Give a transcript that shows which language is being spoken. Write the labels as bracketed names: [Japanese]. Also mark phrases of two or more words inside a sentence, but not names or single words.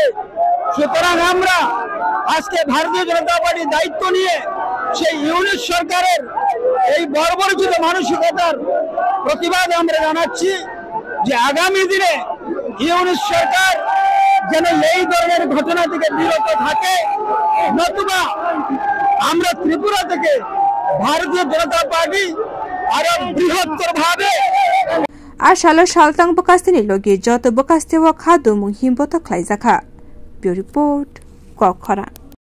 [Bangla] সুতরাং আমরা আজকে ভারতীয় জনতা পার্টির দায়িত্ব নিয়ে সেই ইউনিস সরকারের এই বর্বরচিত মানসিকতার প্রতিবাদ আমরা জানাচ্ছি যে আগামী দিনে ইউনিস সরকার যেন এই ধরনের ঘটনা থেকে বিরত থাকে, নতুবা আমরা ত্রিপুরা থেকে ভারতীয় জনতা পার্টি আরো বৃহত্তর ভাবে [Kok Borok] आसाल सालतां बकास्तिनि लगे जत बकास्तेव खादुमु हिमबतक ख्लायजाखा। ब्यूरो रिपोर्ट कखरा।